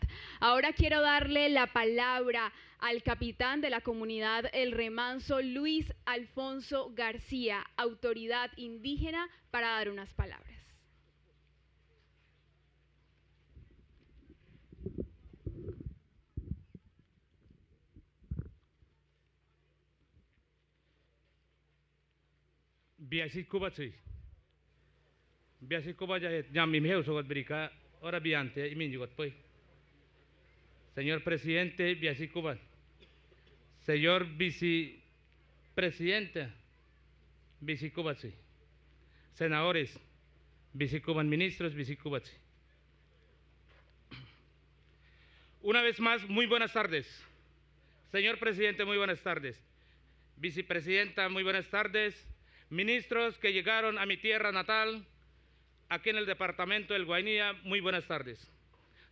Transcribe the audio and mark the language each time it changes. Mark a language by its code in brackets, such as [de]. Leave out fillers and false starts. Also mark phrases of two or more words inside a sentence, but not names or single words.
[es] Ahora quiero darle la palabra al capitán de la comunidad El Remanso, Luis Alfonso García, autoridad indígena, para dar unas palabras. [pui] Biasi kuba jam mimheu sogot brica ora biante imin jugot poi. [es] Señor presidente, [pui] biasi kuba. [es] Señor vicepresidente, [pui] biasi kuba. Senadores, biasi kuban ministros, biasi kuba. [es] Una vez más, muy buenas tardes. Señor presidente, muy buenas tardes. Vicepresidenta, muy buenas tardes. Ministros que llegaron a mi tierra natal, aquí en el departamento del Guainía, muy buenas tardes.